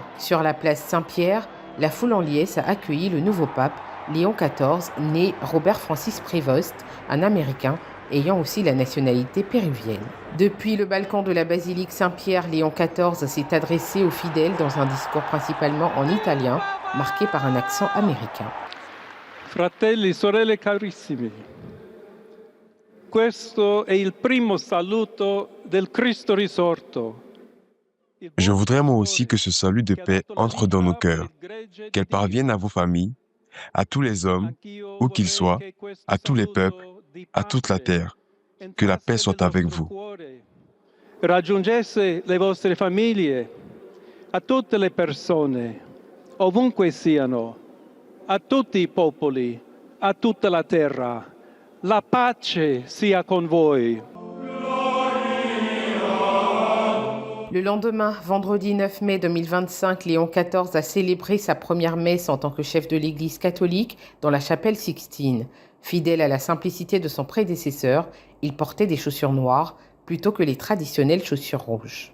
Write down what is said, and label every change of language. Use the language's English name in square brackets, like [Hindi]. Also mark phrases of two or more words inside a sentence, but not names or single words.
[French] Sur la place Saint-Pierre, la foule en liesse a accueilli le nouveau pape, Léon XIV, né Robert Francis Prévost, un Américain ayant aussi la nationalité péruvienne. Depuis le balcon de la basilique Saint-Pierre, Léon XIV s'est adressé aux fidèles dans un discours principalement en italien, marqué par un accent américain. [Italian] Fratelli, sorelle carissimi, questo è il primo saluto del Cristo risorto. [French] Je voudrais moi aussi que ce salut de paix entre dans nos cœurs, qu'elle parvienne à vos familles, à tous les hommes, où qu'ils soient, à tous les peuples, à toute la terre. Que la paix soit avec vous. [Italian] Raggiungesse le vostre famiglie, a tutte le persone, ovunque siano, a tutti i popoli, a tutta la terra. La pace sia con voi. [French] Le lendemain, vendredi 9 mai 2025, Léon XIV a célébré sa première messe en tant que chef de l'Église catholique dans la chapelle Sixtine. Fidèle à la simplicité de son prédécesseur, il portait des chaussures noires plutôt que les traditionnelles chaussures rouges.